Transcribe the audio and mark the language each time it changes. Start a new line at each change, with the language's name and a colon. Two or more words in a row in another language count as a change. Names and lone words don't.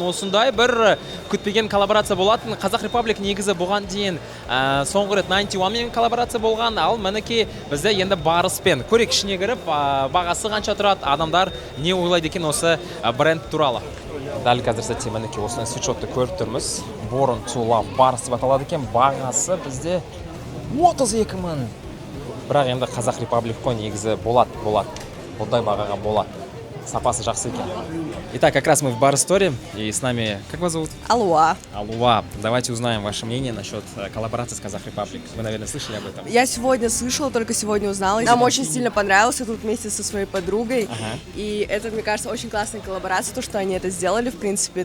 Kazakh: Осындай бір күтпеген коллаборация болатын. Қазақ Репаблик негізі бұған дейін соңғы рет 91 мен коллаборация болған. Ал мінекей бізде енді Барыспен көрек ішіне кіріп, бағасы қанша тұрады, адамдар не ойлайды екен осы бренд туралы. Дәл қазір сәтте мінекей осындай свитшотты көріп тұрмыз.
English: Born to Love
Kazakh: Барыс деп аталады екен. Бағасы бізде 32 000. Бірақ енді Қазақ Репаблик қой, негізі болады. Бұндай бағаға болады. Сапасы жақсы екен.
Russian: Итак, как раз мы в Барыс-торе, и с нами, как вас зовут? Алуа. Алуа. Давайте узнаем ваше мнение насчет коллаборации с Казах Репаблик. Вы, наверное, слышали об этом? Я сегодня слышала, только сегодня узнала. Нам очень сильно понравился тут вместе со своей подругой. И это, мне кажется, очень классная коллаборация, то, что они это сделали, в принципе.